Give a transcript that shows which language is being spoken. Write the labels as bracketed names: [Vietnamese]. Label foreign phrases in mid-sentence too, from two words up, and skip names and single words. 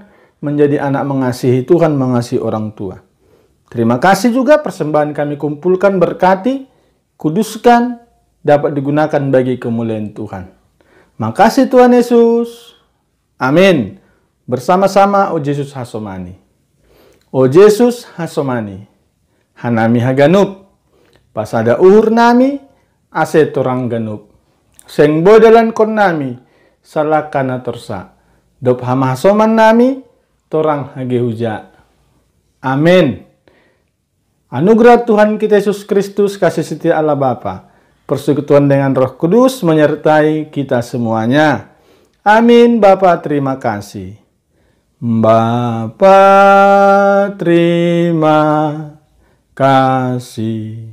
[Indonesian] Menjadi anak mengasihi Tuhan, mengasihi orang tua. Terima kasih juga persembahan kami kumpulkan, berkati, kuduskan, dapat digunakan bagi kemuliaan Tuhan. Makasih Tuhan Yesus. Amin. [Batak Simalungun] Bersama-sama O Yesus Hasomani. O Yesus Hasomani. Hanami Haganup. Pasada uhur nami, ase torang ganup. Seng bodalan kon nami, salakana torsa. Dop hama hasoman nami, torang hagehuja. Amin. [Indonesian] Anugerah Tuhan kita Yesus Kristus, kasih setia Allah Bapa, persekutuan dengan Roh Kudus menyertai kita semuanya. Amin. Bapa terima kasih. Bapa terima kasih.